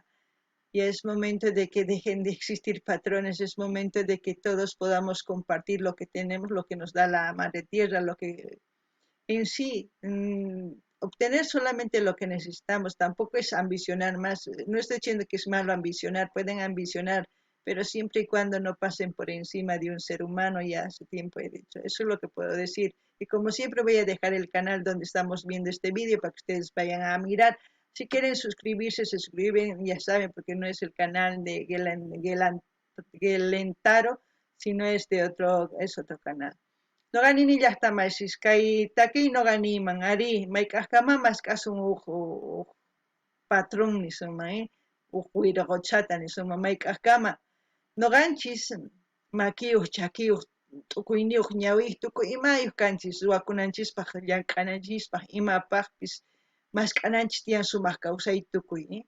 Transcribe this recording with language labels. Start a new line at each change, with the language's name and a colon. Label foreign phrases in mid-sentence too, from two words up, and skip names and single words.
Spanish: Ya es momento de que dejen de existir patrones, es momento de que todos podamos compartir lo que tenemos, lo que nos da la madre tierra, lo que en sí, obtener solamente lo que necesitamos, tampoco es ambicionar más, no estoy diciendo que es malo ambicionar, pueden ambicionar, pero siempre y cuando no pasen por encima de un ser humano, ya hace tiempo he dicho, eso es lo que puedo decir. Y como siempre voy a dejar el canal donde estamos viendo este vídeo para que ustedes vayan a mirar. Si quieren suscribirse, se suscriben, ya saben, porque no es el canal de Gelentaro, sino es otro canal.
Quechua: Noqanini llaqtamashis kay takiy noqaniman ari mayk'aqkamamas k'asun uq patrón nisunman uq wiraqochata nisunman mayk'aqkama noqanchis makiyuq chakiyuq t'ukuyniyuq ñawiyuq tukuy imayuq kanchis suwakunanchispaq llank'ananchispaq imapaqpis mask'ananchis tiyan sumaq kawsay tukuy